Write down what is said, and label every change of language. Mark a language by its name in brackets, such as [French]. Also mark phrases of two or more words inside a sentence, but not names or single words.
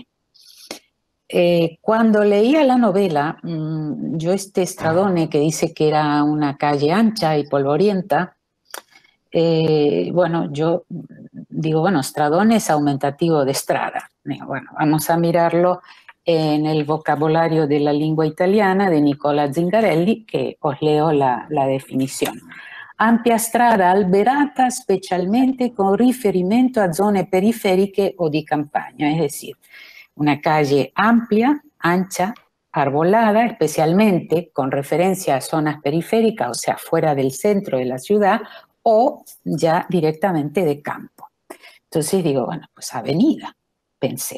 [Spanish] Cuando leía la novela, yo este Stradone que dice que era una calle ancha y polvorienta, bueno, yo digo, bueno, Stradone es aumentativo de strada. Digo, bueno, vamos a mirarlo en el vocabolario de la lengua italiana de Nicola Zingarelli, que os leo la definición. [Italian] Ampia strada alberata specialmente con riferimento a zone periferiche o di campagna, [Spanish] es decir, una calle amplia, ancha, arbolada, especialmente con referencia a zonas periféricas, o sea, fuera del centro de la ciudad, o ya directamente de campo. Entonces digo, bueno, pues avenida, pensé.